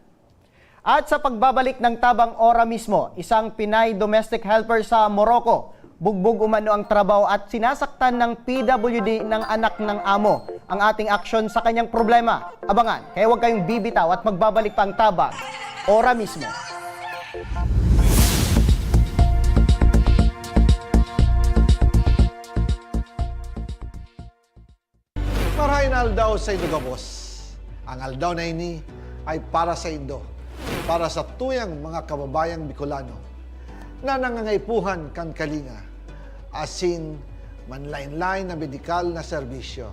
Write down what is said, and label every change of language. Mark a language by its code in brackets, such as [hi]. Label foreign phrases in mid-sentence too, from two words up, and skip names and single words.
[tl] At sa pagbabalik ng Tabang Ora mismo, isang Pinay [en] domestic helper [tl] sa Morocco, bugbog umano ang trabaho at sinasaktan ng PWD ng anak ng amo. Ang ating aksyon sa kanyang problema. Abangan, kaya huwag kayong bibitaw at magbabalik pa ang Tabang Ora mismo. [bik] Marahin aldaw sa Indo Gabos. Ang aldaw na ini ay para sa Indo, para sa tuyang mga kababayang Bicolano na nangangaipuhan kan kalinga, asin manlain-lain na medikal na serbisyo.